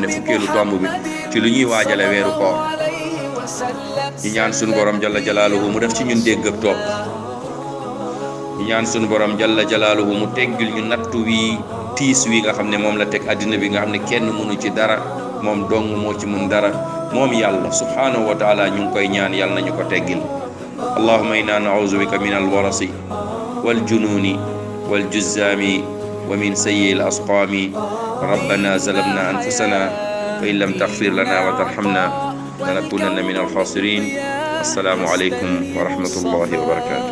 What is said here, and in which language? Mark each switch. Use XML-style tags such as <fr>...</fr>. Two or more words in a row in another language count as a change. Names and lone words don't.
<wo>fukkeelu tomb bi ci lu ñuy waajale weeru koor ñu ñaan suñu borom</wo> <ar>جل جلاله</ar> <wo>mu def ci ñun dégg ak topp ñu ñaan suñu borom</wo> <ar>جل جلاله</ar> <wo>mu teggil ñu nattu wi tiis wi nga xam ne moom la teg àddina bi nga xam ne kenn mënu ci dara moom dong moo ci mun dara moom yàlla</wo> <ar>سبحانه وتعالى</ar> <wo>ñu ngi koy ñaan yàlla nañu ko teggil</wo> <ar>اللهم إنا نعوذ بك من البرص والجنون والجذام ومن سيئ الأسقام ربنا ظلمنا أنفسنا فإن لم تغفر لنا وترحمنا لنكونن من الخاسرين السلام عليكم ورحمة الله وبركاته</ar>